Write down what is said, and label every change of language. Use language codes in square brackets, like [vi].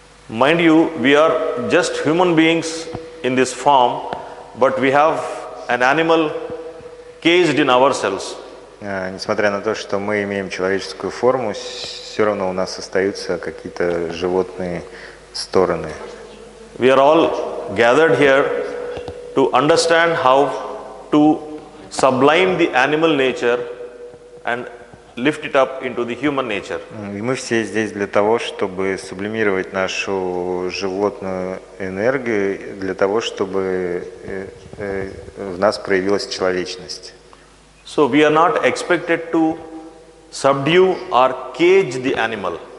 [en] Mind you, we are just human beings in this form, but we have an animal caged in ourselves. [ru] Несмотря на то, что мы имеем человеческую форму, все равно у нас остаются какие-то животные стороны. [en] We are all gathered here to understand how to sublime the animal nature and lift it up into the human nature. [ru] И мы все здесь для того, чтобы сублимировать нашу животную энергию, для того, чтобы в нас проявилась человечность. [en] So we are not expected to subdue or cage the animal.